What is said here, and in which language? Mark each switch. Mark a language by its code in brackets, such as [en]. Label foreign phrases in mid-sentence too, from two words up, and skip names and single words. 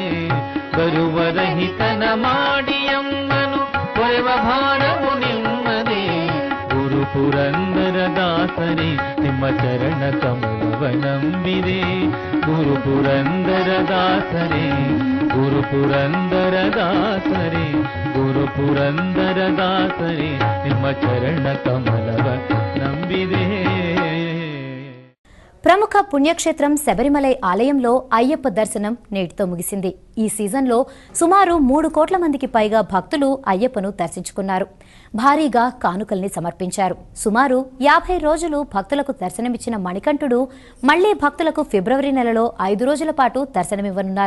[kn] ಗರುವರಹಿತನ ಮಾಡಿಯಮ್ಮನು ಹೊರೆವ ಭಾರವು ನಿಮ್ಮದೇ ಗುರು ಪುರಂದರದಾಸರೇ ನಿಮ್ಮ ಚರಣ ಕಮಲವ ನಂಬಿದೆ ಗುರು ಪುರಂದರದಾಸರೇ ಗುರು ಪುರಂದರದಾಸರೇ ಗುರು ಪುರಂದರದಾಸರೇ ನಿಮ್ಮ ಚರಣ ಕಮಲವ ನಂಬಿದೆ. [te] ప్రముఖ పుణ్యక్షేత్రం శబరిమలై ఆలయంలో అయ్యప్ప దర్శనం నేటితో ముగిసింది. ఈ సీజన్లో సుమారు 3 కోట్ల మందికి పైగా భక్తులు అయ్యప్పను దర్శించుకున్నారు. భారీగా కానుకల్ని సమర్పించారు. సుమారు 50 రోజులు భక్తులకు దర్శనమిచ్చిన మణికంఠుడు మళ్లీ భక్తులకు ఫిబ్రవరి నెలలో 5 రోజుల పాటు దర్శనమివ్వనున్నారు.